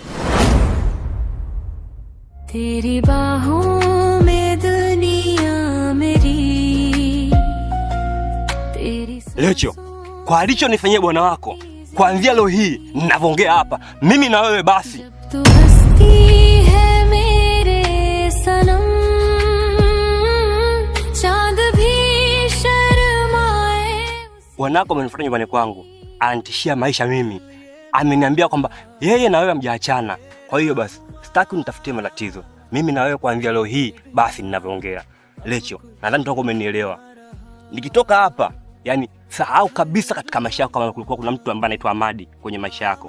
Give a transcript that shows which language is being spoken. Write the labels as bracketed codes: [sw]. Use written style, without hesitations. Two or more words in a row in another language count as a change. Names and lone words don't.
[hi] तेरी बाहों में दुनिया मेरी तेरी [sw] Lecho, kwa alichonifanyia bwana wako, kuanzia leo hii ninavyoongea hapa, mimi na wewe basi. [hi] तू हंसती है मेरे सनम चांद भी शर्माए. [sw] Bwanako amenifuata nyumbani kwangu, anatishia maisha mimi. Ameniambia kwamba yeye na wewe hamjaachana. Kwa hiyo basi, sitaki unitafutie matatizo. Mimi na wewe kuanzia leo hii basi ninavyoongea. Lecho, nadhani utakuwa umenielewa. Nikitoka hapa, yani sahau kabisa katika maisha yako kama kulikuwa kuna mtu ambaye anaitwa Amadi kwenye maisha yako.